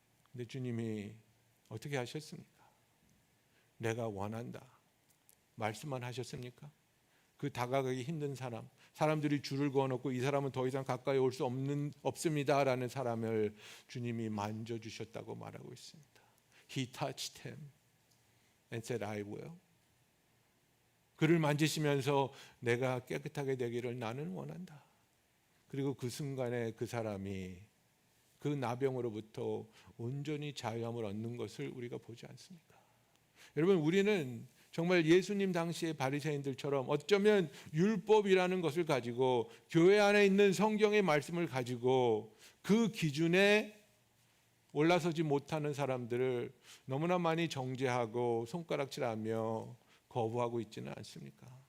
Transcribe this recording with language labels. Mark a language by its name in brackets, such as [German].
[Korean] 근데 주님이 어떻게 하셨습니까? 내가 원한다 말씀만 하셨습니까? 그 다가가기 힘든 사람, 사람들이 줄을 그어놓고 이 사람은 더 이상 가까이 올 수 없습니다라는 사람을 주님이 만져주셨다고 말하고 있습니다. [English] He touched him and said, I will. [Korean] 그를 만지시면서 내가 깨끗하게 되기를 나는 원한다. 그리고 그 순간에 그 사람이 그 나병으로부터 온전히 자유함을 얻는 것을 우리가 보지 않습니까? 여러분, 우리는 정말 예수님 당시의 바리새인들처럼 어쩌면 율법이라는 것을 가지고 교회 안에 있는 성경의 말씀을 가지고 그 기준에 올라서지 못하는 사람들을 너무나 많이 정죄하고 손가락질하며 거부하고 있지는 않습니까?